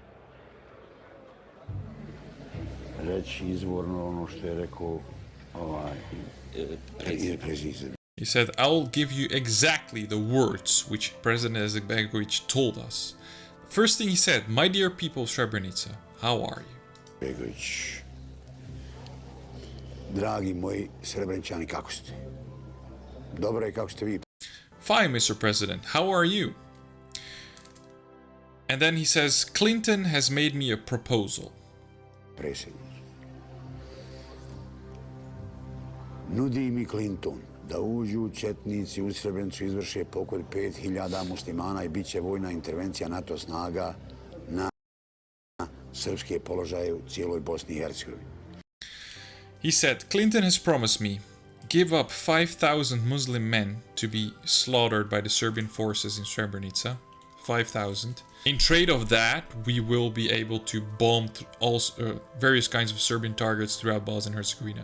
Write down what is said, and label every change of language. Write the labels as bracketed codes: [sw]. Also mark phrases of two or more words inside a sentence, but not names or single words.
[en] He said, "I'll give you exactly the words which President Izetbegovic told us." First thing he said, "My dear people of Srebrenica, how are you?" [bs] Begović, dragi moji Srebreničani, kako ste? Dobro je, kako ste vi? [en] "Fine, Mr. President, how are you?" And then he says, "Clinton has made me a proposal." [bs] Predsjednik. Nudi mi Clinton da uđu četnici u Srebrenicu, izvrše pokolj 5000 muslimana i bit će vojna intervencija NATO snaga na srpske položaje u cijeloj Bosni i Hercegovini. [en] He said, "Clinton has promised me, give up 5,000 Muslim men to be slaughtered by the Serbian forces in Srebrenica. 5,000. In trade of that, we will be able to bomb various kinds of Serbian targets throughout Bosnia and Herzegovina.